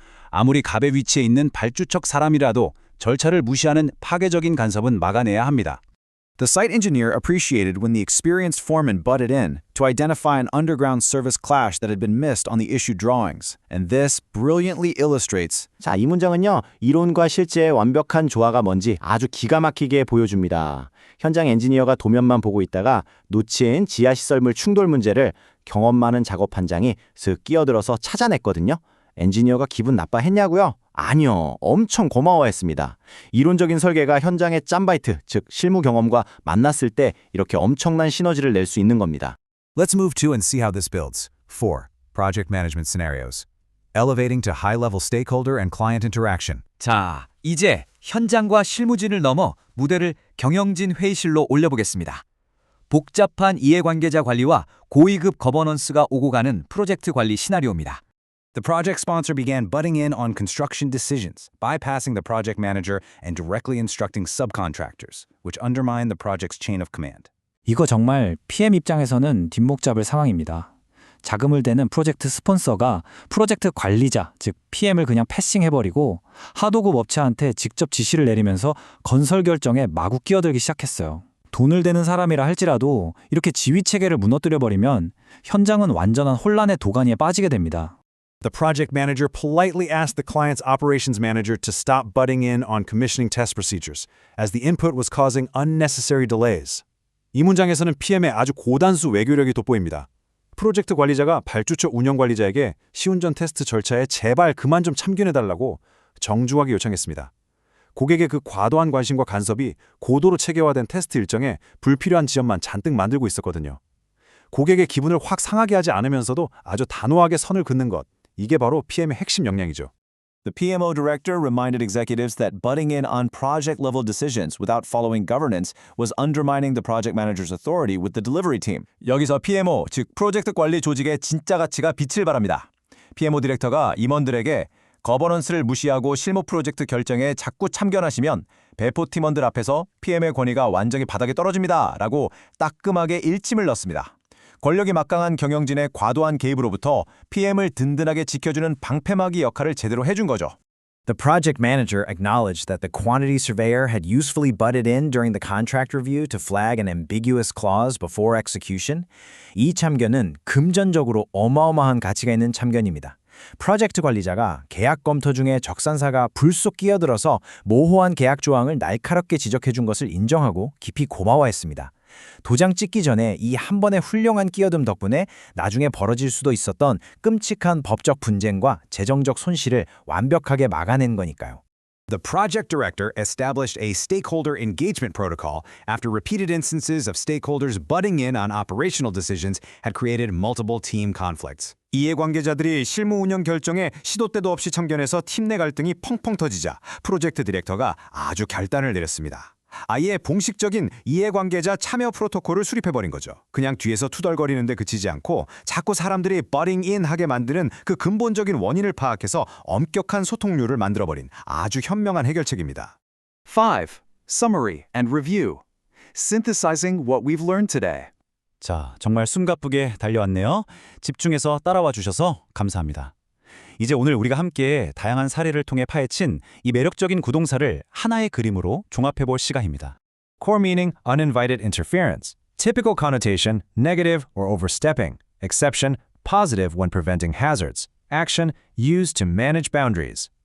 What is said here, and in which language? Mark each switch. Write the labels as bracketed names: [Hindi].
[Korean] 아무리 갑의 위치에 있는 발주척 사람이라도 절차를 무시하는 파괴적인 간섭은 막아내야 합니다. [English] The site engineer appreciated when the experienced foreman butted in to identify an underground service clash that had been missed on the issued drawings, and this brilliantly illustrates. [Korean] 자, 이 문장은요, 이론과 실제의 완벽한 조화가 뭔지 아주 기가 막히게 보여줍니다. 현장 엔지니어가 도면만 보고 있다가 놓친 지하시설물 충돌 문제를 경험 많은 작업반장이 슥 끼어들어서 찾아냈거든요. 엔지니어가 기분 나빠했냐고요? 아니요, 엄청 고마워했습니다. 이론적인 설계가 현장의 짬바이트, 즉 실무 경험과 만났을 때 이렇게 엄청난 시너지를 낼 수 있는 겁니다. [English] Let's move to and see how this builds. 4. Project management scenarios. Elevating to high-level stakeholder and client interaction. [Korean] 자, 이제 현장과 실무진을 넘어 무대를 경영진 회의실로 올려보겠습니다. 복잡한 이해관계자 관리와 고위급 거버넌스가 오고 가는 프로젝트 관리 시나리오입니다. [English] The project sponsor began butting in on construction decisions, bypassing the project manager and directly instructing subcontractors, which undermined the project's chain of command. [Korean] 이거 정말 PM 입장에서는 뒷목 잡을 상황입니다. 자금을 대는 프로젝트 스폰서가 프로젝트 관리자, 즉 PM을 그냥 패싱해버리고 하도급 업체한테 직접 지시를 내리면서 건설 결정에 마구 끼어들기 시작했어요. 돈을 대는 사람이라 할지라도 이렇게 지휘체계를 무너뜨려버리면 현장은 완전한 혼란의 도가니에 빠지게 됩니다. [English] The project manager politely asked the client's operations manager to stop butting in on commissioning test procedures, as the input was causing unnecessary delays. [Korean] 이 문장에서는 PM의 아주 고단수 외교력이 돋보입니다. 프로젝트 관리자가 발주처 운영 관리자에게 시운전 테스트 절차에 제발 그만 좀 참견해달라고 정중하게 요청했습니다. 고객의 그 과도한 관심과 간섭이 고도로 체계화된 테스트 일정에 불필요한 지연만 잔뜩 만들고 있었거든요. 고객의 기분을 확 상하게 하지 않으면서도 아주 단호하게 선을 긋는 것, 이게 바로 PM의 핵심 역량이죠. [English] The PMO director reminded executives that butting in on project-level decisions without following governance was undermining the project manager's authority with the delivery team. [Korean] 여기서 PMO, 즉 프로젝트 관리 조직의 진짜 가치가 빛을 발합니다. PMO 디렉터가 임원들에게 거버넌스를 무시하고 실무 프로젝트 결정에 자꾸 참견하시면 배포 팀원들 앞에서 PM의 권위가 완전히 바닥에 떨어집니다. 라고 따끔하게 일침을 넣습니다. 권력이 막강한 경영진의 과도한 개입으로부터 PM을 든든하게 지켜주는 방패막이 역할을 제대로 해준 거죠. [English] The project manager acknowledged that the quantity surveyor had usefully butted in during the contract review to flag an ambiguous clause before execution. [Korean] 이 참견은 금전적으로 어마어마한 가치가 있는 참견입니다. 프로젝트 관리자가 계약 검토 중에 적산사가 불쑥 끼어들어서 모호한 계약 조항을 날카롭게 지적해준 것을 인정하고 깊이 고마워했습니다. 도장 찍기 전에 이 한 번의 훌륭한 끼어듦 덕분에 나중에 벌어질 수도 있었던 끔찍한 법적 분쟁과 재정적 손실을 완벽하게 막아낸 거니까요. [English] The project director established a stakeholder engagement protocol after repeated instances of stakeholders butting in on operational decisions had created multiple team conflicts. [Korean] 이해관계자들이 실무 운영 결정에 시도 때도 없이 참견해서 팀 내 갈등이 펑펑 터지자 프로젝트 디렉터가 아주 결단을 내렸습니다. 아예 봉식적인 이해관계자 참여 프로토콜을 수립해버린 거죠. 그냥 뒤에서 투덜거리는데 그치지 않고 자꾸 사람들이 [English] butting in [Korean] 하게 만드는 그 근본적인 원인을 파악해서 엄격한 소통률을 만들어버린 아주 현명한 해결책입니다. [English] 5. Summary and review. Synthesizing what we've learned today. [Korean] 자, 정말 숨가쁘게 달려왔네요. 집중해서 따라와 주셔서 감사합니다. 이제 오늘 우리가 함께 다양한 사례를 통해 파헤친 이 매력적인 구동사를 하나의 그림으로 종합해볼 시간입니다. [English] Core meaning, uninvited interference. Typical connotation, negative or overstepping. Exception, positive when preventing hazards. Action, used to manage boundaries.